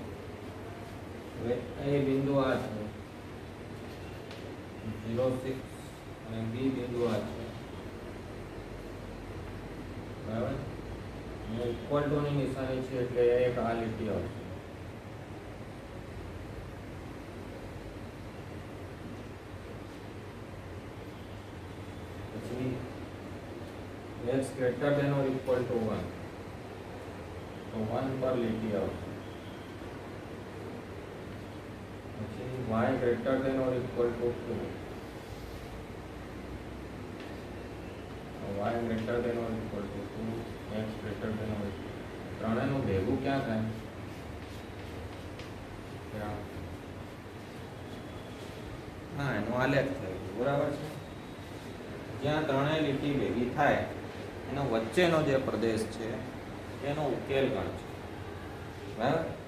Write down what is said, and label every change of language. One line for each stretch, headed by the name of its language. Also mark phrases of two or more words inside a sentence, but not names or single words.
Gujarati: હવે એ બિંદુ આ છે 0, 6, અને બી બિંદુ આ છે, બરાબર.
English: equal to
Gujarati: ની નિશાની છે એટલે એક આ લીટી આવશે.
English: પછી x greater than or equal to 1,
Gujarati: તો 1 પર લીટી આવશે.
English: પછી y greater than or equal to 2, y greater than or equal to 2, x greater than or equal.
Gujarati: ત્રણેયનું ભેગું ક્યાં થાય? હા, એનો આલેખ થાય, બરાબર છે. જ્યાં ત્રણેય લીટી ભેગી થાય એનો વચ્ચેનો જે પ્રદેશ છે એનો ઉકેલ ગણશે, બરાબર.